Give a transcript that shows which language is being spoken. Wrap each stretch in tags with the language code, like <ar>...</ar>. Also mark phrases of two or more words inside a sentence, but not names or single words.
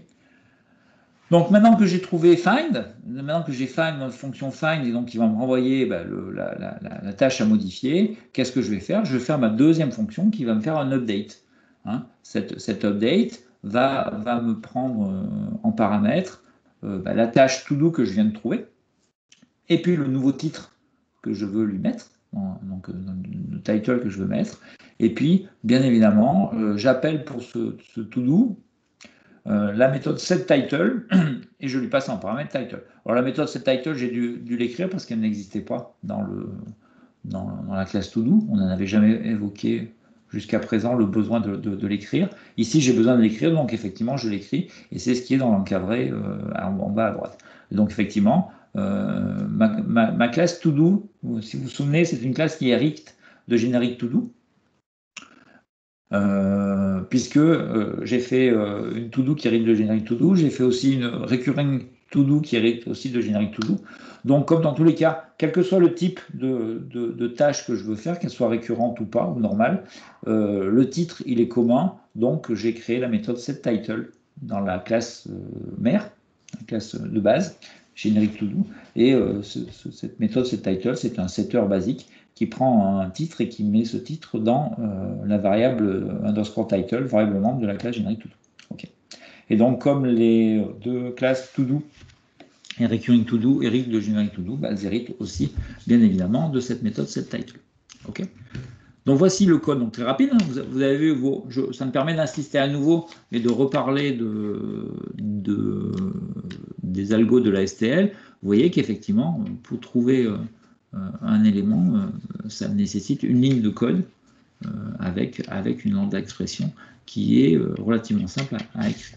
<fr>Donc, maintenant que j'ai trouvé find, maintenant que j'ai find notre fonction find, et donc il va me renvoyer la tâche à modifier, qu'est-ce que je vais faire? Je vais faire ma deuxième fonction qui va me faire un update. Hein. Cet update va me prendre en paramètre la tâche to-do que je viens de trouver, et puis le nouveau titre que je veux lui mettre, donc le title que je veux mettre, Et puis, bien évidemment, j'appelle pour ce to-do la méthode setTitle et je lui passe en paramètre title. Alors la méthode setTitle, j'ai dû l'écrire parce qu'elle n'existait pas dans la classe to-do. On n'en avait jamais évoqué jusqu'à présent le besoin de l'écrire. Ici, j'ai besoin de l'écrire, donc effectivement, je l'écris et c'est ce qui est dans l'encadré en bas à droite. Et donc effectivement, ma classe to-do, si vous vous souvenez, c'est une classe qui hérite de générique to-do. Puisque j'ai fait une to-do qui hérite de générique to-do, j'ai fait aussi une</fr> <en>recurring to-do</en> <fr>qui hérite aussi de générique to-do. Donc, comme dans tous les cas, quel que soit le type de tâche que je veux faire, qu'elle soit récurrente ou pas, ou normale, le titre, il est commun. Donc, j'ai créé la méthode setTitle dans la classe mère, la classe de base, générique to-do. Et cette méthode setTitle, c'est un setter basique qui prend un titre et qui met ce titre dans la variable underscore title, variable membre de la classe générique to-do. Okay. Et donc, comme les deux classes to-do et</fr> <en>recurring to-do</en> <fr>héritent de générique to-do, bah, elles héritent aussi, bien évidemment, de cette méthode setTitle. Okay. Donc, voici le code. Donc, très rapide. Hein. Vous avez vu, ça me permet d'insister à nouveau et de reparler des algos de la STL. Vous voyez qu'effectivement, pour trouver un élément, ça nécessite une ligne de code avec une</fr> <en>lambda expression</en> <fr>qui est relativement simple à écrire.</fr>